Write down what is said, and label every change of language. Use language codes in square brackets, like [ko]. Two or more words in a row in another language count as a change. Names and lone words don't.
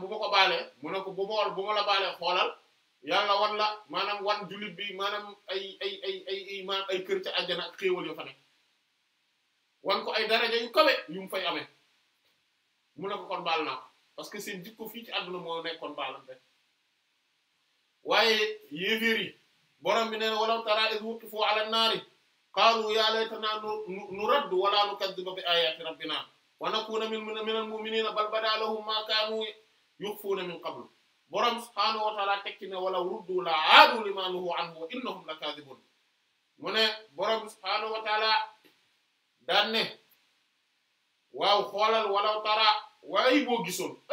[wo] ma ko baalee mu ne ko bu ma la baalee xoolal yàlla wan la maanaam wan jullit bi maanaam ay kër ca àjjana ak xéewal yoo fa ne wan ko ay daraja yu kawe yu mu fay amee mu ne ko kon baal naa ko [fr] parce que [wo] seen jikko fii ci àdduna moo nekkoon baalante waaye yéeféer yi borom bi nee na [ar] ولو ترى إذ وقفوا على النار قالوا يا ليتنا نرد ولا نكذب بآيات ربنا ونكون من المؤمنين بل بدا لهم ما كانوا يخفون من قبل borom سبحانه وتعالى [wo] tekki ne [ar] ولو ردوا لعادوا لما نهوا عنه وإنهم لكاذبون [wo] mu ne borom [ar] سبحانه وتعالى [wo] daan ne waaw xoolal [ar] ولو ترى [wo] ay boo gisoon